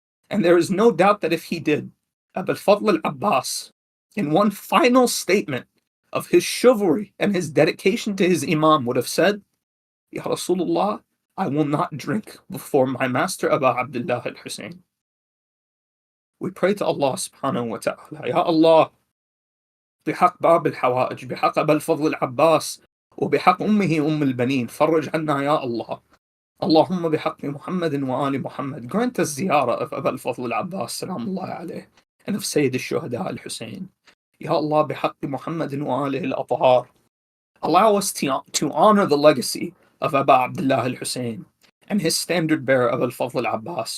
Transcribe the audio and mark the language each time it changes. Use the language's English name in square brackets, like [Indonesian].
[English] And there is no doubt that if he did, Abu al-Fadl al-Abbas, in one final statement of his chivalry and his dedication to his Imam, would have said, Ya Rasulullah, I will not drink before my master Abu Abdullah al-Hussein. We pray to Allah subhanahu wa ta'ala, Ya Allah, [Arabic] بحق باب الحوائج بحق أبي الفضل العباس وبحق أمه Baneen, فرج عنا يا الله. اللهم بحق محمد وآل محمد, [English] grant us ziyarah of Abu al-Fadl al-Abbas salamullahi alayh, and of Sayyid al-Shuhada al-Hussein. Ya Allah [Arabic] بحق محمد وآله الأطهار, [English] allow us to honor the legacy of Abu Abdullah al-Hussein and his standard bearer Abu al-Fadl al-Abbas.